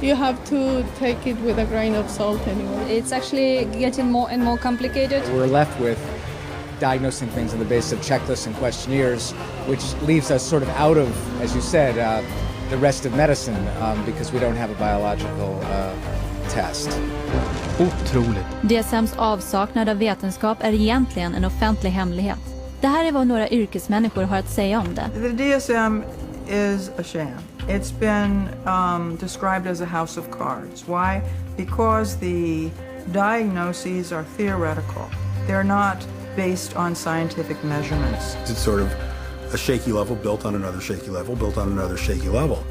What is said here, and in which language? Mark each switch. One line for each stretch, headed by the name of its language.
English: You have to take it with a grain of salt anyway. It's actually getting more and more complicated. We're left with diagnosing things on the basis of checklists and questionnaires, which leaves us sort of out of, as you said, the rest of medicine because we don't have a biological test.
Swedish: Otroligt. DSMs avsaknad av vetenskap är egentligen en offentlig hemlighet. Det här är vad några yrkesmänniskor har att säga om det.
English: The DSM is a sham. It's been described as a house of cards. Why? Because the diagnoses are theoretical. They're not based on scientific measurements. It's sort of a shaky level built on another shaky level, built on another shaky level.